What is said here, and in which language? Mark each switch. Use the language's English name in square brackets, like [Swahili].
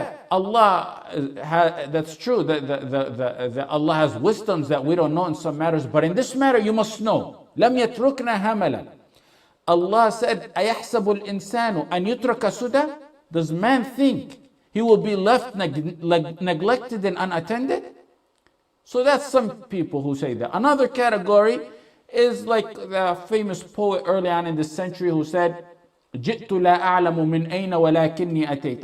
[English] Allah, that's true, that Allah has wisdoms that we don't know in some matters, but in this matter you must know. [Arabic] لَمْ يَتْرُكْنَا هَمَلًا. [English] Allah said, [Arabic] أَيَحْسَبُ الْإِنسَانُ أَنْ يُتْرَكَ سُدًى? [English] Does man think he will be left neglected and unattended? So that's some people who say that. Another category is like the famous poet early on in this century who said, [Arabic] جِئْتُ لَا أَعْلَمُ مِنْ أَيْنَ وَلَكِنِّي أَتَيْتُ.